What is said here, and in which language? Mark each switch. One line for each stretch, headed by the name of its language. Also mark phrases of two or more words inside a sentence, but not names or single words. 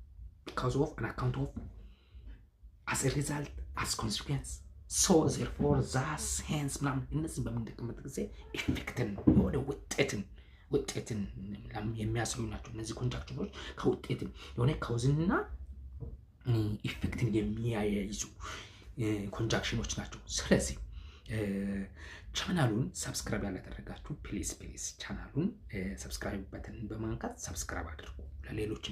English: as a result as consequence so therefore thus hence
Amharic: ምናምን እነዚህ በምንጠቀምበት ጊዜ ኢፌክትን ወደ ውጤትን የሚያሳዩ ናቸው። እነዚህ ኮንጃክሽኖች ከውጤትን የሆነ ካውዝና ኢፌክትን የሚያያይዙ ኮንጃክሽኖች ናቸው። ስለዚህ ቻናሉን ሰብስክራይብ ያላደረጋችሁ ፕሊዝ ቻናሉን
English: subscribe button
Amharic: በማንካት ሰብስክራይብ አድርጉ። ለሌሎችም